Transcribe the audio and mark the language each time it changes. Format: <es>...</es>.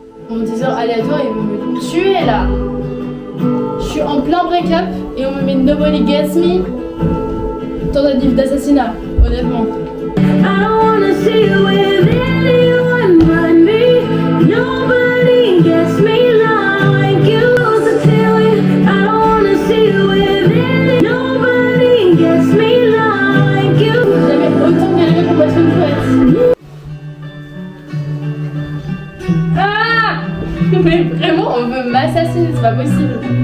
<fr>Mon diseur aléatoire, il veut me tuer là. Je suis en plein break-up et on me met Nobody Gets Me. Tentative d'assassinat, honnêtement.</fr> <en>I don't wanna see you with anyone but me. Nobody gets me like you to tell you. I don't wanna see you with anyone. Nobody gets me like you.</en> <fr>Jamais autant galéré pour battre une poète. Ah! Mais vraiment, on veut m'assassiner, c'est pas possible.</fr>